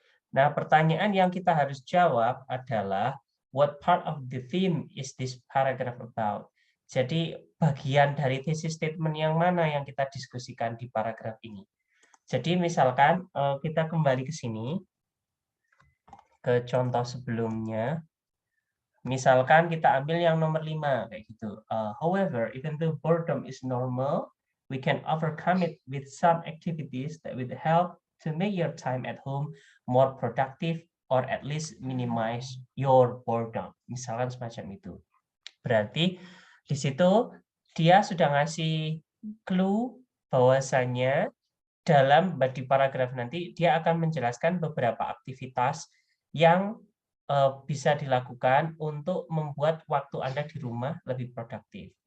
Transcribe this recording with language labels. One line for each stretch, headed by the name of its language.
Indonesian: Nah, pertanyaan yang kita harus jawab adalah
English: what part of the theme is this paragraph about?
Indonesian: Jadi bagian dari thesis statement yang mana yang kita diskusikan di paragraf ini? Jadi misalkan kita kembali ke sini, ke contoh sebelumnya. Misalkan kita ambil yang nomor 5, kayak gitu.
English: However, even though boredom is normal, we can overcome it with some activities that will help to make your time at home more productive or at least minimize your boredom.
Indonesian: Misalkan semacam itu. Berarti di situ dia sudah ngasih clue bahwasannya dalam body paragraf nanti dia akan menjelaskan beberapa aktivitas yang bisa dilakukan untuk membuat waktu Anda di rumah lebih produktif.